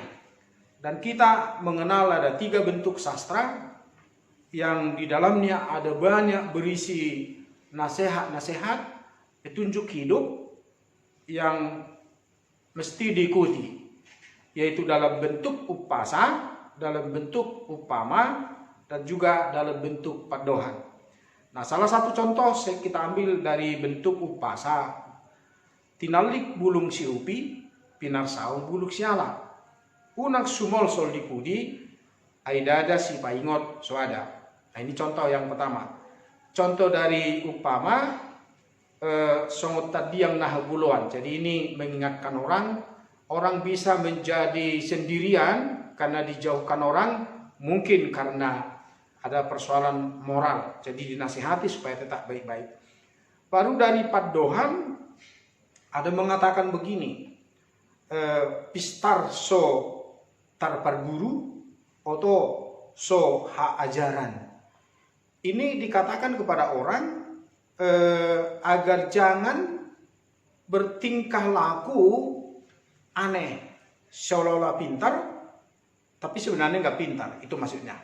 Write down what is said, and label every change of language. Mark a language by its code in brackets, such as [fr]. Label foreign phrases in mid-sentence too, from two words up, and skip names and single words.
[id] Dan kita mengenal ada 3 bentuk sastra yang di dalamnya ada banyak berisi nasihat-nasihat, petunjuk hidup yang mesti diikuti, yaitu dalam bentuk upasa, dalam bentuk upama, dan juga dalam bentuk padohan. Nah, salah satu contoh kita ambil dari bentuk upasa. [bbc] Tinalik bulung siupi, pinar saung buluk siala. Unak sumol sol dipudi, aidada si paingot soada. [id] Nah, ini contoh yang pertama. Contoh dari upama, songot tadi yang nahabuluan. Jadi ini mengingatkan orang bisa menjadi sendirian karena dijauhkan orang, mungkin karena ada persoalan moral, jadi dinasihati supaya tetap baik-baik. Baru dari padohan ada mengatakan begini, [bbc] pistar so tarpar guru atau so ha ajaran. [id] Ini dikatakan kepada orang agar jangan bertingkah laku aneh, seolah-olah pintar, tapi sebenarnya nggak pintar, itu maksudnya.